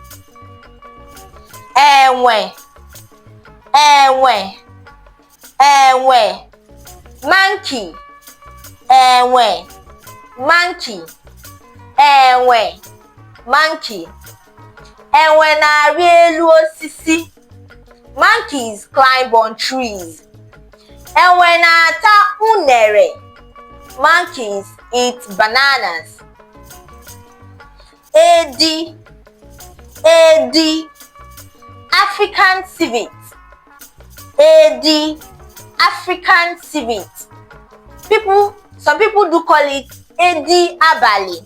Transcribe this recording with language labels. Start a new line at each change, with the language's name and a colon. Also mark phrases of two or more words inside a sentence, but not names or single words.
Igbo: Enwe, enwe, enwe.
English: Monkey, enwe, monkey, enwe, monkey.
Igbo: Enwe na-arị elu osisi.
English: Monkeys climb on trees.
Igbo: Enwe na-ata unere.
English: Monkeys eat bananas.
Igbo: Edi, edi,
English: African civet. Edi, African civet. Some people do call it
Igbo: edi abali.